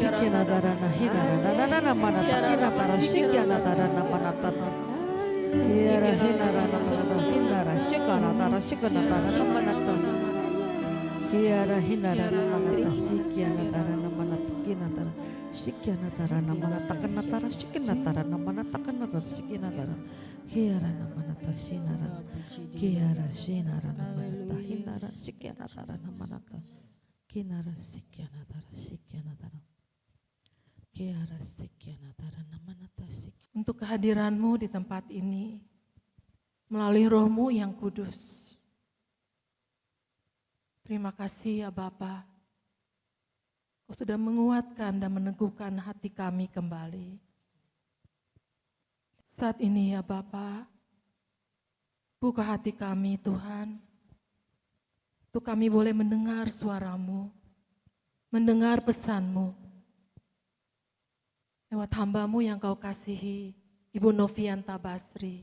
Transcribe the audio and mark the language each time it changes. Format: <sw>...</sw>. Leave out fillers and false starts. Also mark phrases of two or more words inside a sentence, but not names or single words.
<id>Hina darana hina rana manata hina tara shikiana darana manata. Kiara hina rana hina shikana tara shikana darana manata. Kiara hina rana manata shikiana darana manata kina tara shikiana darana manata kana tara shikina darana manata kana tara shikina darana. Kiara manata sinara. Kiara sinara manata hina shikiana darana manata. Kinara sikiana tara shikiana tara. Kiara sikiana darana manata shikiana. Untuk kehadiran-Mu di tempat ini, melalui Roh-Mu yang kudus. Terima kasih ya Bapa, Kau sudah menguatkan dan meneguhkan hati kami kembali. Saat ini ya Bapa, buka hati kami Tuhan, untuk kami boleh mendengar suara-Mu, mendengar pesan-Mu, lewat hamba-Mu yang Kau kasihi, Ibu Novianta Basri.</id>